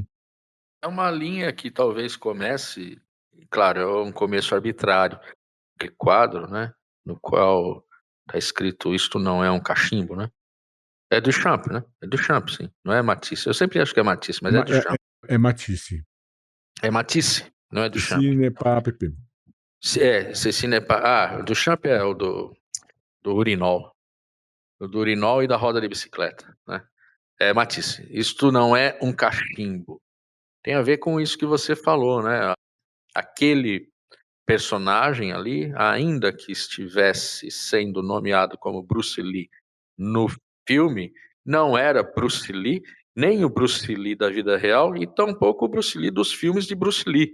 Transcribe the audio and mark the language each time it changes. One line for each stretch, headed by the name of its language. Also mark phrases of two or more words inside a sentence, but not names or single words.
Portuguese: É uma linha que talvez comece, claro, é um começo arbitrário, aquele quadro, né, no qual está escrito isto não é um cachimbo, né? É do Champ, né? É do Champ, sim. Não é Matisse. Eu sempre acho que é Matisse, mas é do Champ. É Matisse. É Matisse, não é do Champ.
French: Ceci n'est pas Pepe. Ceci n'est pas.
Portuguese: Ah, do Champ é o do urinol. O do urinol e da roda de bicicleta, né? É Matisse. Isto não é um cachimbo. Tem a ver com isso que você falou, né? Aquele personagem ali, ainda que estivesse sendo nomeado como Bruce Lee no filme, não era Bruce Lee, nem o Bruce Lee da vida real e tampouco o Bruce Lee dos filmes de Bruce Lee.